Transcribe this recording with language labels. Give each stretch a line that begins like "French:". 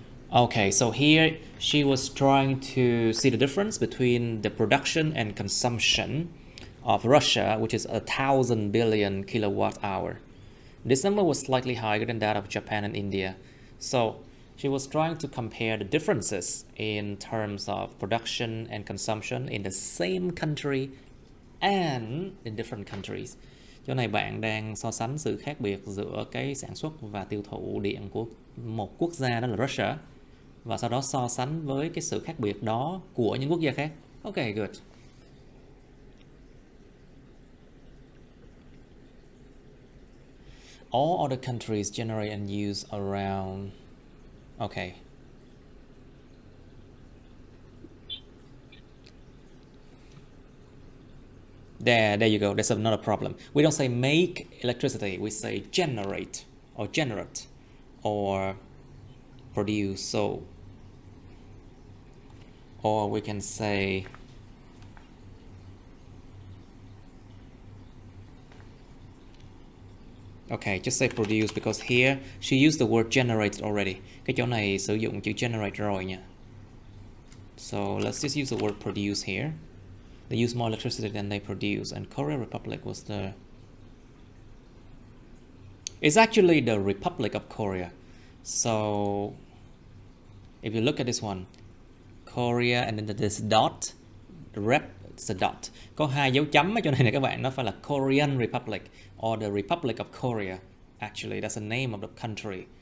English: Okay, so here she was trying to see the difference between the production and consumption of Russia, which is 1,000 billion kilowatt hour. This number was slightly higher than that of Japan and India. So she was trying to compare the differences in terms of production and consumption in the same country and in different countries.
Vietnamese: Chỗ này bạn đang so sánh sự khác biệt giữa cái sản xuất và tiêu thụ điện của một quốc gia, đó là Russia, và sau đó so sánh với cái sự khác biệt đó của những quốc gia khác.
English: Okay, good. All other countries generate and use around. Okay. There you go. That's another problem. We don't say make electricity. We say generate or produce. So, or we can say okay, just say produce because here she used the word generate already.
Vietnamese: Cái chỗ này sử dụng chữ generate rồi nha.
English: So let's just use the word produce here. They use more electricity than they produce, and Korea Republic was the. It's actually the Republic of Korea. So if you look at this one, Korea and then this dot, it's a dot.
Vietnamese: Có hai dấu chấm ở chỗ này nè các bạn, nó phải là Korean Republic or the Republic of Korea.
English: Actually, that's the name of the country.